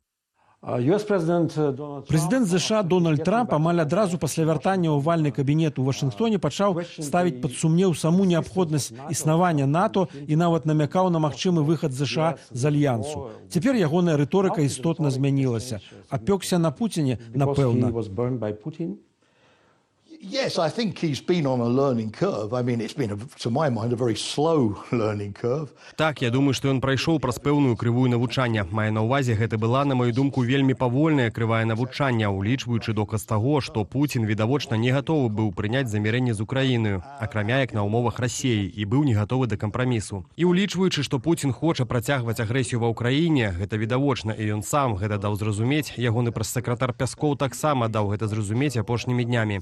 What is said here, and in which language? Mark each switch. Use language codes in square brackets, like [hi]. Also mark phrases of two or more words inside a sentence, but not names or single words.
[be] Прэзідэнт ЗША Дональд Трамп амаль адразу пасля вяртання ў овальны кабінет у Вашынгтоне пачаў ставіць пад сумнеў саму неабходнасць існавання НАТО і нават намякаў на магчымы выхад ЗША з альянсу. Цяпер ягоная рыторыка істотна змянілася. Апёкся на Пуціне, напэўна. [en] Yes, I think he's been on a learning curve. I mean, it's been, to my mind, a very slow learning curve. [be] Так, я думаю, што ён прайшоў праз пэўную крывую навучання. Мае на ўвазе, гэта была, на маю думку, вельмі павольная крывая навучання, улічваючы доказ таго, што Пуцін відавочна не гатовы быў прыняць замірэнне з Украінаю, акрамя як на ўмовах Расіі, і быў не гатовы да кампрамісу. І улічваючы, што Пуцін хоча працягваць агрэсію ва ўкраіне, гэта відавочна, і ён сам гэта даў зразумець, ягоны прэс-сакратар Пяскоў таксама даў гэта зразумець апошнімі днямі.